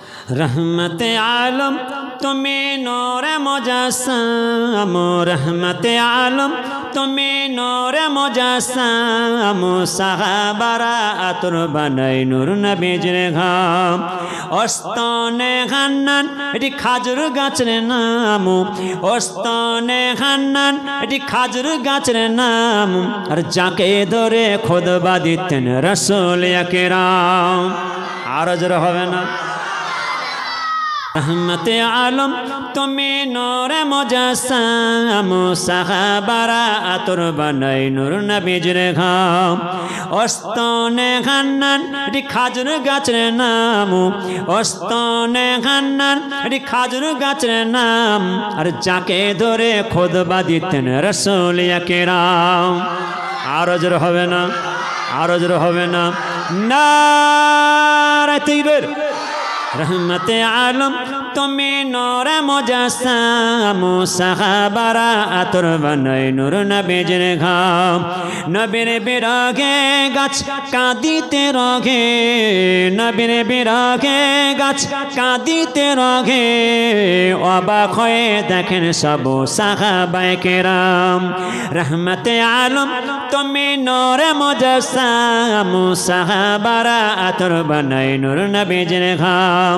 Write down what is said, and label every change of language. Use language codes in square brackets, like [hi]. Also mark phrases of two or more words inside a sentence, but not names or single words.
[ur] رحمت عالم تمہیں نور مجسم رحمت عالم تمہیں نور مجسم [bn] সাহাবারা আতর বানাই নূর নবীজির ঘাম অস্তনে হান্নান এটি খাজুর গাছের নাম অস্তনে হান্নান এটি খাজুর গাছের নাম আর যাকে ধরে খুতবা দিতেন রাসূল আকরাম আর জোরে হবে না [ur] رحمت عالم تمہیں نور مجسم [bn] সাহাবারা আতর বানাই নূর নবীজির ঘাম অস্তনে হান্নান এটি খাজুর গাছের নাম অস্তনে হান্নান এটি খাজুর গাছের নাম আর যাকে ধরে খুতবা দিতেন রাসূল আকরাম আর জোরে হবে না আর জোরে হবে না নারে তাকবীর [ur] رحمت عالم تمہیں نور مجسم [bn] সাহাবারা আতর বানাই নূর নবীজির ঘাম নবীর বিরহে গাছ কাঁদিতে রহে নবীর বিরহে গাছ কাঁদিতে রহে অবাক হয়ে দেখেন সব সাহাবায়ে কেরাম রহমত আলম তুমি নূর মুজাসসাম সাহাবারা আতর বানাই নূর নবীজির ঘাম